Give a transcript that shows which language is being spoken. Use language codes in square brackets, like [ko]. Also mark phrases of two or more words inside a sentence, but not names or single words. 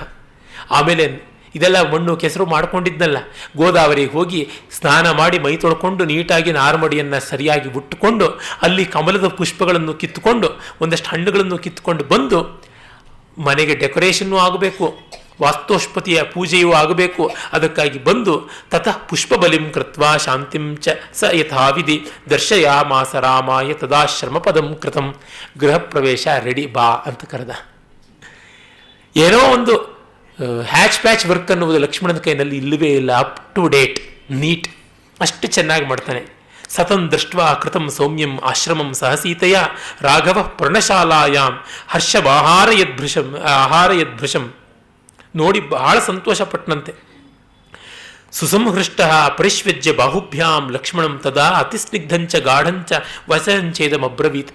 [kn] ಆಮೇಲೆ ಇದೆಲ್ಲ ಮಣ್ಣು ಕೆಸರು ಮಾಡ್ಕೊಂಡಿದ್ನಲ್ಲ, ಗೋದಾವರಿಗೆ ಹೋಗಿ ಸ್ನಾನ ಮಾಡಿ ಮೈ ತೊಳ್ಕೊಂಡು ನೀಟಾಗಿ ನಾರ್ಮಡಿಯನ್ನು ಸರಿಯಾಗಿ ಉಟ್ಟುಕೊಂಡು ಅಲ್ಲಿ ಕಮಲದ ಪುಷ್ಪಗಳನ್ನು ಕಿತ್ತುಕೊಂಡು ಒಂದಷ್ಟು ಹಣ್ಣುಗಳನ್ನು ಕಿತ್ತುಕೊಂಡು ಬಂದು ಮನೆಗೆ ಡೆಕೋರೇಷನ್ನು ಆಗಬೇಕು, ವಾಸ್ತೋಷ್ಪತಿಯ ಪೂಜೆಯೂ ಆಗಬೇಕು. ಅದಕ್ಕಾಗಿ ಬಂದು [sa] ತತಃ ಪುಷ್ಪಬಲಿಂ ಕೃತ್ವಾ ಶಾಂತಿಂ ಚ ಸ ಯಥಾವಿಧಿ ದರ್ಶಯಾಮಾಸ ರಾಮಾಯ ತದಾಶ್ರಮ ಪದಂ ಕೃತಂ. [kn] ಗೃಹ ಪ್ರವೇಶ ರೆಡಿ ಬಾ ಅಂತ ಕರೆದ. ಏನೋ ಒಂದು [en] hatch patch work [kn] ಅನ್ನುವುದು ಲಕ್ಷ್ಮಣನ ಕೈನಲ್ಲಿ ಇಲ್ಲವೇ ಇಲ್ಲ. [en] up to date, neat, [kn] ಅಷ್ಟು ಚೆನ್ನಾಗಿ ಮಾಡ್ತಾನೆ. [sa] ಸತಂ ದೃಷ್ಟ್ವಾ ಕೃತಂ ಸೌಮ್ಯಂ ಆಶ್ರಮಂ ಸಹಸೀತೆಯ ರಾಘವ ಪರ್ಣಶಾಲಾಯಾಂ ಆಹಾರಯದ್ಭೃಶಂ. [kn] ನೋಡಿ ಬಹಳ ಸಂತೋಷಪಟ್ಟನಂತೆ. [sa] ಸುಸಂಹೃಷ್ಟ ಪರಿಶ್ವಜ್ಯ ಬಾಹುಭ್ಯಾಂ ಲಕ್ಷ್ಮಣಂ ತದಾ ಅತಿಸ್ನಿಗ್ಧಂಚ ಗಾಢಂಚ ವಸಂಚೇದಮಬ್ರವೀತ್.